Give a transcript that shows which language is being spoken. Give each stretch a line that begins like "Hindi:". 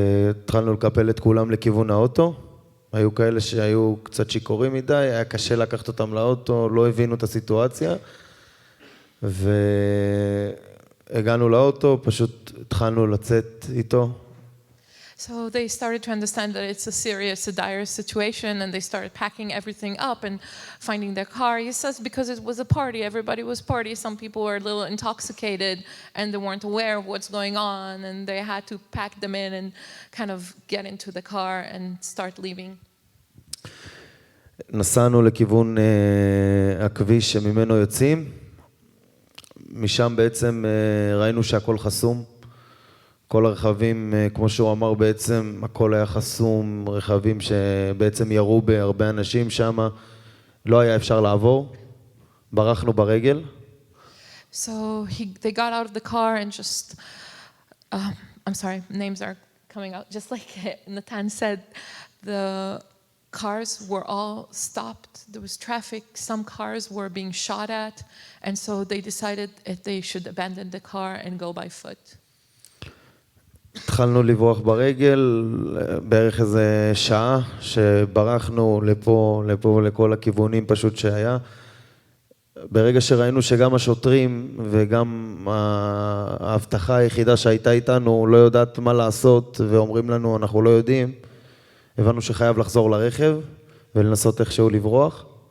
Hebrew: התחלנו לקפל את כולם לכיוון האוטו. היו כאלה שהיו קצת שיכורים מדי, היה קשה לקחת אותם לאוטו, לא הבינו את הסיטואציה. והגענו לאוטו, פשוט התחלנו לצאת איתו.
English: So they started to understand that it's a serious, a dire situation, and they started packing everything up and finding their car. He says because it was a party, everybody was partying. Some people were a little intoxicated and they weren't aware of what's going on, and they had to pack them in and kind of get into the car and start leaving.
Hebrew: נסענו לכיוון הכביש שממנו יוצאים. משם בעצם ראינו שהכל חסום. כל הרכבים, כמו שהוא אמר, בעצם הכל היה חסום, רכבים שבעצם ירו בהרבה אנשים שם, לא היה אפשר לעבור, ברחנו ברגל.
English: So they got out of the car and just, I'm sorry, names are coming out, just like Natan said, the cars were all stopped, there was traffic, some cars were being shot at, and so they decided if they should abandon the car and go by foot.
Hebrew: התחלנו לברוח ברגל, בערך איזה שעה שברחנו לפה ולכל הכיוונים פשוט שהיה. ברגע שראינו שגם השוטרים וגם ההבטחה היחידה שהייתה איתנו לא יודעת מה לעשות ואומרים לנו אנחנו לא יודעים, הבנו שחייב לחזור לרכב ולנסות איכשהו לברוח.